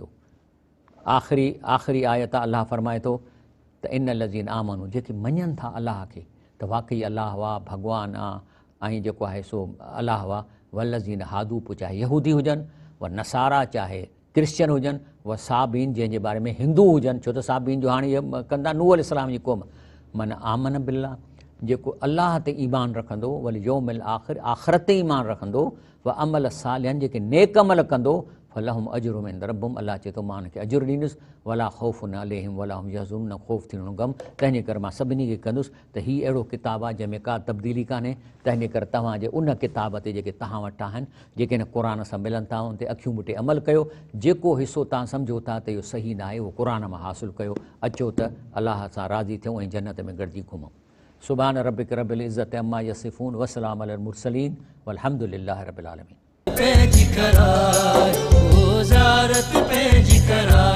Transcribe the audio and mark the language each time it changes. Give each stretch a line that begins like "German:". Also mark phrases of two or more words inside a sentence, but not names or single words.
Sindhi: आख़िरी आयत अलाह फरमाए थो त
Arabic: إن الذين آمنوا,
Sindhi: जेके मञनि था अलाह खे त वाक़ई अलाह वाह भॻवानु आहे, ऐं जेको आहे सो अलाह वाह,
Arabic: والذين هادوا,
Sindhi: पोइ चाहे यहूदी हुजनि,
Arabic: والنصارى
Sindhi: चाहे क्रिश्चन हुजनि,
Arabic: والصابئين,
Sindhi: जंहिंजे बारे में हिंदू हुजनि, छो त साबीन जो हाणे इहे कंदा नूह अलैहिस्सलाम जी क़ौम।
Arabic: من آمن بالله,
Sindhi: जेको अलाह ते ईमान रखंदो,
Arabic: واليوم الآخر,
Sindhi: आख़िरत ते ईमान रखंदो,
Arabic: وعمل صالحا,
Sindhi: जेके नेक अमल कंदो,
Arabic: فلهم أجرهم عند ربهم,
Sindhi: अलाह चए थो मां हुनखे अजुर ॾींदुसि।
Arabic: ولا خوف عليهم ولا هم يحزنون,
Sindhi: न ख़ौफ़ थींदो गम। तंहिंजे करे मां सभिनी खे कंदुसि त हीउ अहिड़ो किताबु आहे जंहिंमें का तब्दीली कान्हे। तंहिंजे करे तव्हांजे उन किताब ते जेके तव्हां वटि आहिनि, जेके हिन क़ुर सां मिलनि था, उन ते अखियूं ॿुटे अमल कयो। जेको हिसो तव्हां सम्झो था त इहो सही न आहे, उहो क़ुर मां हासिलु कयो। अचो त अलाह सां राज़ी थियूं ऐं जन्नत में गॾिजी घुमूं।
Arabic: سبحان ربك رب العزة عما يصفون، وسلام على المرسلين، والحمد لله رب العالمين.
Sindhi: पंहिंजी करायो ज़ारत पंहिंजी करायो।